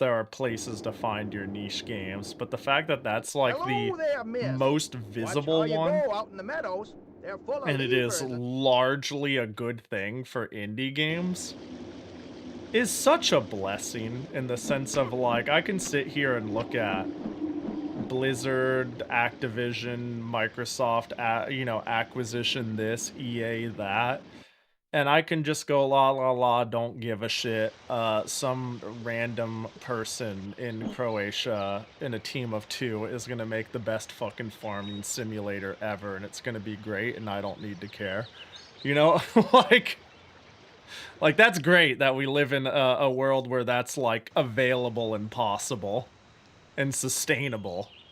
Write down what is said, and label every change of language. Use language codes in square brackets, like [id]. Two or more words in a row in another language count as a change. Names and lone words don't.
[en] There are places to find your niche games, but the fact that that's, like, the most visible one, and it is largely a good thing for indie games, is such a blessing in the sense of, like, I can sit here and look at Blizzard, Activision, Microsoft, you know, acquisition this, EA that, and I can just go la la la, don't give a shit. Some random person in Croatia in a team of 2 is gonna make the best fucking farming simulator ever, and it's gonna be great, and I don't need to care. You know, like that's great that we live in a world where that's, like, available and possible and sustainable.